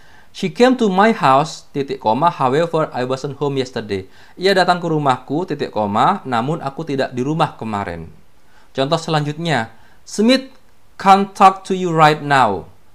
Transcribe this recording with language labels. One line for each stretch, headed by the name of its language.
English: She came to my house, however, I wasn't home yesterday.
Indonesian: Ia datang ke rumahku, namun aku tidak di rumah kemarin. Contoh selanjutnya,
English: Smith can't talk to you right now.